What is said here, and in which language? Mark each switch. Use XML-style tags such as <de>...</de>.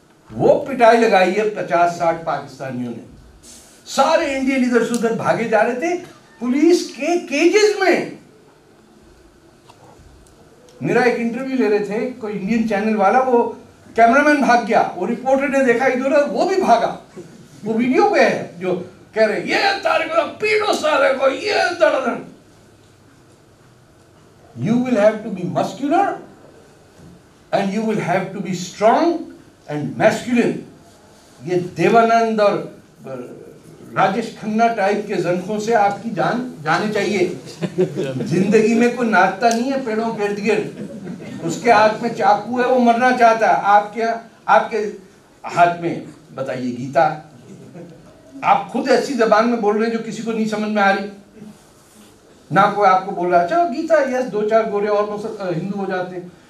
<hi>वो पिटाई लगाई है 50-60 पाकिस्तानियों ने। सारे इंडियन इधर से उधर भागे जा रहे थे पुलिस के केजेस में। मेरा एक इंटरव्यू ले रहे थे, कोई इंडियन चैनल वाला, वो कैमरामैन भाग गया, वो रिपोर्टर ने देखा इधर, वो भी भागा। वो वीडियो पे है जो कह रहे ये तारीख पीड़ो साले को, ये दर्द।</hi> <en>You will have to be muscular and you will have to be strong and masculine.</en> <hi>ये देवानंद और राजेश खन्ना टाइप के जनखों से आपकी जान जाने चाहिए। जिंदगी में कोई नाचता नहीं है पेड़ों के इर्द गिर्द, उसके हाथ में चाकू है, वो मरना चाहता है। आपके हाथ में बताइए गीता। आप खुद ऐसी जबान में बोल रहे हैं जो किसी को नहीं समझ में आ रही, ना कोई आपको बोल रहा है अच्छा गीता, यस 2-4 गोरे और हिंदू हो जाते हैं।</hi>